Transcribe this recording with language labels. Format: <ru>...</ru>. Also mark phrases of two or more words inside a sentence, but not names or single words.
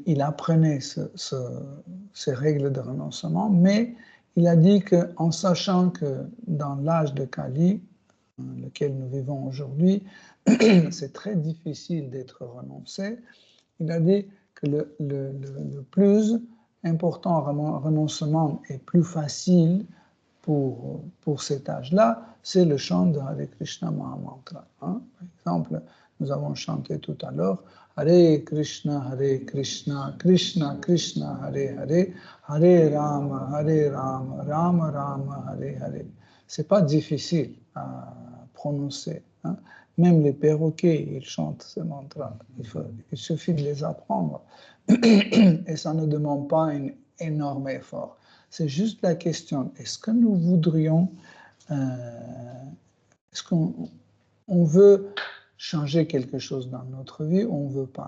<fr>il apprenait ces règles de renoncement, mais il a dit qu'en sachant que dans l'âge de Kali, lequel nous vivons aujourd'hui, c'est très difficile d'être renoncé, il a dit que le plus important renoncement est plus facile pour cet âge-là, c'est le chant de Hare Krishna Mahamantra. Hein? Par exemple, nous avons chanté tout à l'heure Hare Krishna, Krishna Krishna, Hare Hare, Hare Rama, Rama Rama, Hare Hare. C'est pas difficile à prononcer. Hein? Même les perroquets, ils chantent ce mantra. Il suffit de les apprendre. Et ça ne demande pas un énorme effort. C'est juste la question, est-ce que nous voudrions, est-ce qu'on veut changer quelque chose dans notre vie ou on ne veut pas?</fr>